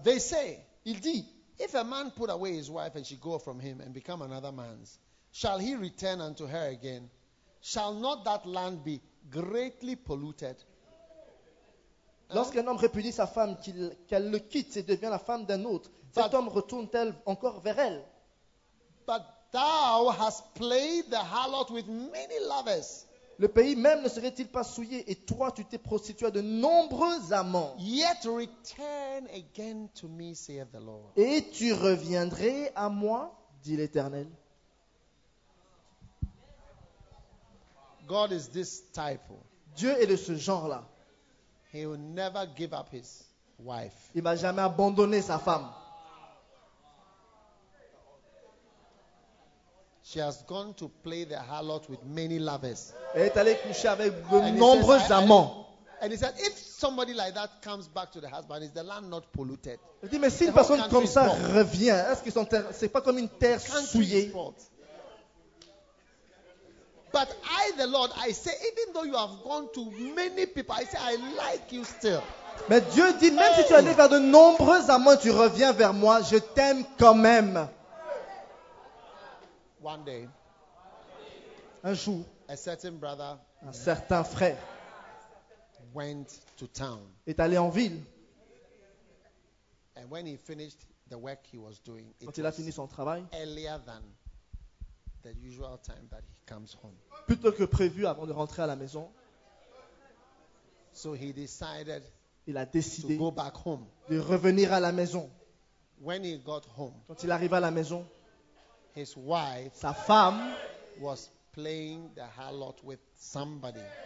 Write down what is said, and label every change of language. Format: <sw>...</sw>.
<en>They say,</en> <fr>il dit,</fr> <en>if a man put away his wife and she go from him and become another man's, shall he return unto her again? Shall not that land be greatly polluted?</en> <fr>Lorsqu'un homme répudie sa femme, qu'elle le quitte et devient la femme d'un autre, cet homme retourne-t-elle encore vers elle?</fr> <en>But thou hast played the harlot with many lovers.</en> <fr>Le pays même ne serait-il pas souillé et toi tu t'es prostitué à de nombreux amants.</fr> <en>Yet return again to me, saith the Lord.</en> <fr>Et tu reviendrais à moi, dit l'Éternel.</fr> <en>God is this type.</en> <fr>Dieu est de ce genre-là.</fr> <en>He will never give up his wife.</en> <fr>Il ne va jamais abandonner sa femme.</fr> <en>She has gone to play the harlot with many lovers.</en> <fr>Elle est allée coucher avec de nombreux amants.</fr> <en>And he said, if somebody like that comes back to the husband, is the land not polluted?</en> <fr>Il dit, mais si une personne comme ça revient, est-ce que c'est pas comme une terre souillée?</fr> <en>But I, the Lord, I say, even though you have gone to many people, I say, I like you still.</en> <fr>Mais Dieu dit, même si tu es allé vers de nombreux amants, tu reviens vers moi, je t'aime quand même.</fr> <en>One day,</en> <fr>un jour,</fr> <en>a certain brother,</en> <fr>un certain frère,</fr> <en>went to town,</en> <fr>est allé en ville.</fr> <en>And when he finished the work he was doing,</en> <fr>quand il a fini son travail,</fr> <en>earlier than the usual time that he comes home,</en> <fr>plutôt que prévu avant de rentrer à la maison.</fr> <en>So he decided,</en> <fr>il a décidé</fr> <en>to go back home,</en> <fr>de revenir à la maison.</fr> <en>When he got home,</en> <fr>quand il arriva à la maison.</fr> <en>His wife,</en> <fr>sa femme,</fr> <en>was playing the harlot with somebody.</en>